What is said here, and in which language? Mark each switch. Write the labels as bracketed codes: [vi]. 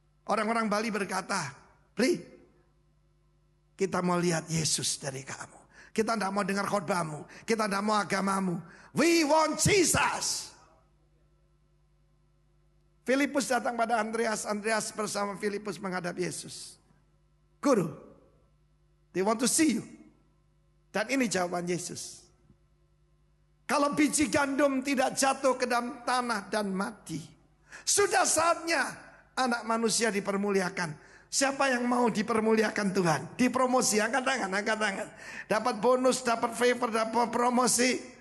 [id] Orang-orang Bali berkata, Bli, kita mau lihat Yesus dari kamu. Kita tidak mau dengar khotbahmu. Kita tidak mau agamamu. [en] We want Jesus. [id] Filipus datang pada Andreas. Andreas bersama Filipus menghadap Yesus. [en] Guru, they want to see you. [id] Dan ini jawaban Yesus. Kalau biji gandum tidak jatuh ke dalam tanah dan mati, sudah saatnya anak manusia dipermuliakan. Siapa yang mau dipermuliakan Tuhan? Dipromosi, angkat tangan, angkat tangan. Dapat bonus, dapat favor, dapat promosi.